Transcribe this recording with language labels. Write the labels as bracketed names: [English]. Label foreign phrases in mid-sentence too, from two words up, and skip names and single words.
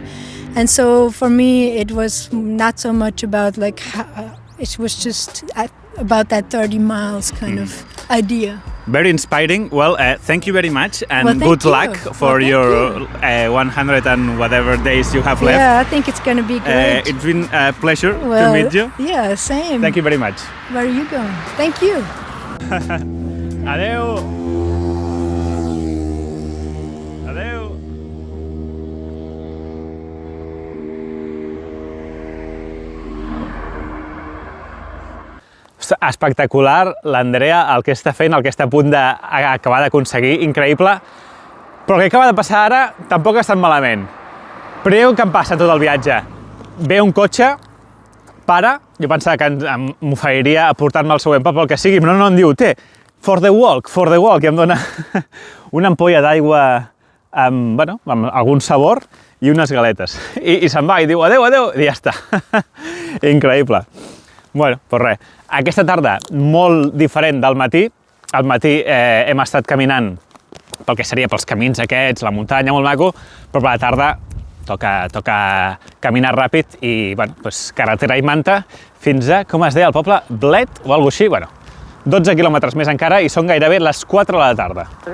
[English] And so for me, it was not so much about it was just about that 30 miles kind of idea. Very inspiring. Well, thank you very much, and Well, good thank luck you. for your 100 and whatever days you have left. Yeah, I think it's going to be great. It's been a pleasure Well, to meet you. Yeah, same. Thank you very much. Where are you going? Thank you. [Catalan] Adeu. Adeu. Espectacular, l'Andrea, el que està fent, el que està a punt d'acabar d'aconseguir, increïble. Però el que acaba de passar ara tampoc ha estat malament. Però què em passa tot el viatge? Ve un cotxe, para, jo pensava que m'oferiria a portar-me al següent poble, el que sigui, però no, em diu, [English] for the walk, [Catalan] i em dona una ampolla d'aigua amb algun sabor i unes galetes. I se'n va i diu, adeu, i ja està. Increïble. Bueno, doncs res, aquesta tarda molt diferent del matí. Al matí hem estat caminant pel que seria pels camins aquests, la muntanya, molt maco, però per la tarda toca caminar ràpid i, carretera i manta fins a, com es deia el poble, Bled o alguna cosa així, 12 quilòmetres més encara i són gairebé les 4 de la tarda.